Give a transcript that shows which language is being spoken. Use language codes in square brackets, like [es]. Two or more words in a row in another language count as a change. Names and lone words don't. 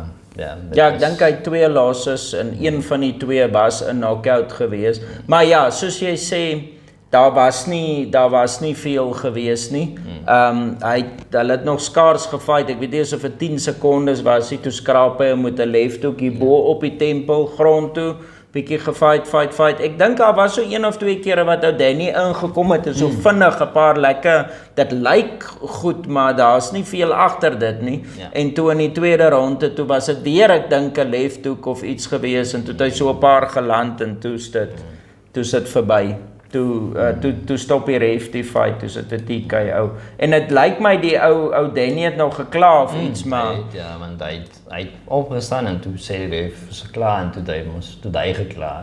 [af] ja, ek dink hy het 2 losses en een van die 2 was 'n knockout gewees. Maar ja, soos jy sê, daar was nie veel gewees nie. Hulle het nog skaars gefight. Ek weet nie of dit 10 sekondes was, toe skraap hy met 'n [en] left hook [af] hier bo op die tempel grond toe. Bietjie fight. Ek dink daar was so 1 of 2 kere wat ou Danny ingekom het en so vinnig 'n paar lekker, dit lyk goed, maar daar's nie veel agter dit nie. Ja. En toe in die tweede ronde, toe was dit weer, ek dink 'n [en] left hook [af] of iets gewees en toe het hy so 'n paar geland en toe sit verby. Toe stop die ref die fight, toe sit 'n TKO. En dit lyk my die ou Danny het nou gekla of iets, maar ja, want hy het opgestaan en toe sê die ref is klaar en toe hy gekla.